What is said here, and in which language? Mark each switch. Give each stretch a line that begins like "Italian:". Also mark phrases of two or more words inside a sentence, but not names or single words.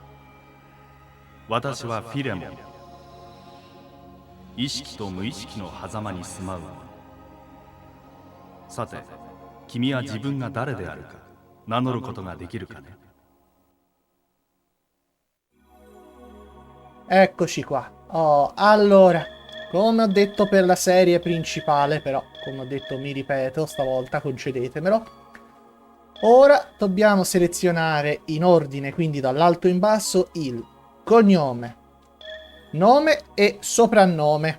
Japanese: 私はフィレモン。意識と無意識の狭間に住まう者。さて、君は自分が誰であるか名乗ることができるかね。
Italian: Eccoci qua. Oh, allora, come ho detto per la serie principale, però, come ho detto, mi ripeto, stavolta concedetemelo. Ora dobbiamo selezionare in ordine, quindi dall'alto in basso, il cognome, nome e soprannome.